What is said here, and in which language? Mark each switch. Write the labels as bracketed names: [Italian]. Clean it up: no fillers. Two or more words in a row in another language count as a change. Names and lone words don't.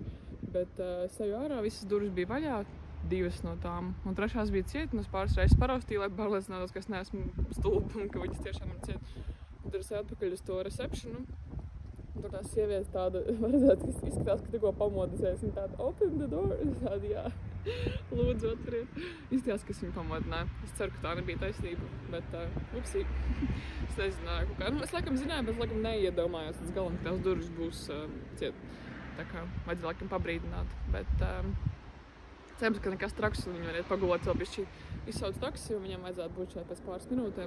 [Latvian] Bet es eju ārā, visas durvis bija vaļā, 2 no tām. Un 3. bija ciet, un es pāris reizes paraustīju, lai pārliecinātos, ka es neesmu stulba un ka viņas tiešām ir ciet. Un tad es eju atpakaļ uz to receptionu. Un tur tās sievietes tāda, var redzēt, ka izskatās, ka tikko pamodusies. Un tāda, [English] open the door. [Latvian] Es tāda, jā. Lūdzu, atveriet. Izskatās, ka es viņu pamodināju. Es ceru, ka tā nebija taisnība, bet upsī. Es nezināju, kā. Nu, es laikam zināju, bet laikam neiedomājos līdz galam, ka tās durvis būs ciet. Tā kā vajadzēja laikam pabrīdināt. Bet cerams, ka nekas traks, un viņi varētu pagulēt vēl bišķi izsauc taksi, un viņam vajadzētu būt šeit pēc pāris minūtēm.